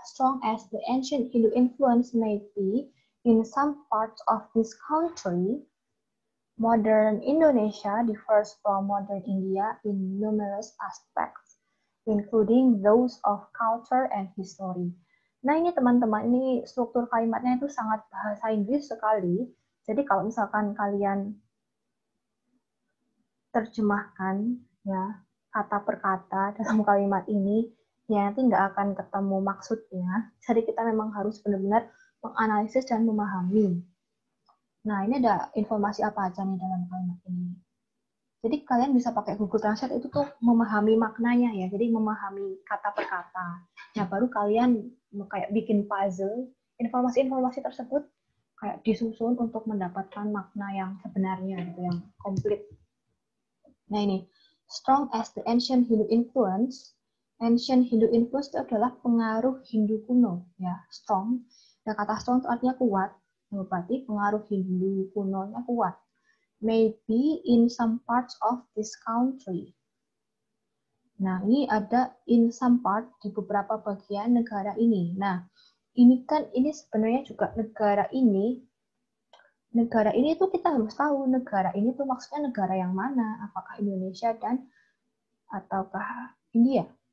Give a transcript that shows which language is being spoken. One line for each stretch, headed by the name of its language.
English: Strong as the ancient Hindu influence may be in some parts of this country, modern Indonesia differs from modern India in numerous aspects, including those of culture and history.
Indonesian: Nah, ini teman-teman, ini struktur kalimatnya itu sangat bahasa Inggris sekali. Jadi kalau misalkan kalian terjemahkan ya kata per kata dalam kalimat ini, ya nanti nggak akan ketemu maksudnya. Jadi kita memang harus benar-benar menganalisis dan memahami. Nah, ini ada informasi apa aja nih dalam kalimat ini. Jadi kalian bisa pakai Google Translate itu tuh memahami maknanya ya. Jadi memahami kata per kata. Nah, baru kalian kayak bikin puzzle, informasi-informasi tersebut kayak disusun untuk mendapatkan makna yang sebenarnya gitu, yang komplit. Nah ini,
English: strong as the ancient Hindu influence. Ancient Hindu influence
Indonesian: itu adalah pengaruh Hindu kuno, ya, strong. Dan kata strong itu artinya kuat, berarti pengaruh Hindu kunonya kuat.
English: Maybe in some parts of this country.
Indonesian: Nah, ini ada
English: in some part
Indonesian: di beberapa bagian negara ini. Nah, ini sebenarnya juga negara ini tuh kita harus tahu negara ini tuh maksudnya negara yang mana, apakah Indonesia ataukah India.